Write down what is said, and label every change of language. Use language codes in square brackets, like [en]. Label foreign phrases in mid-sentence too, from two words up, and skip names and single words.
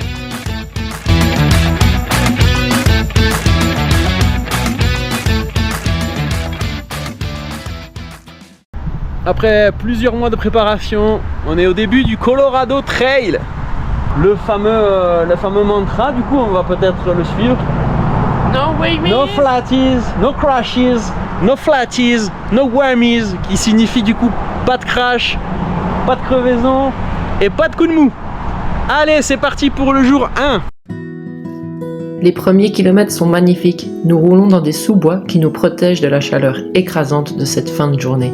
[fr] Après plusieurs mois de préparation, on est au début du Colorado Trail. Le fameux mantra, du coup, on va peut-être le suivre. [en] No whammies. No flatties, no crashes, no flatties, no whammies, [fr] qui signifie du coup pas de crash, pas de crevaison et pas de coup de mou. Allez, c'est parti pour le jour 1. Les premiers kilomètres sont magnifiques. Nous roulons dans des sous-bois qui nous protègent de la chaleur écrasante de cette fin de journée.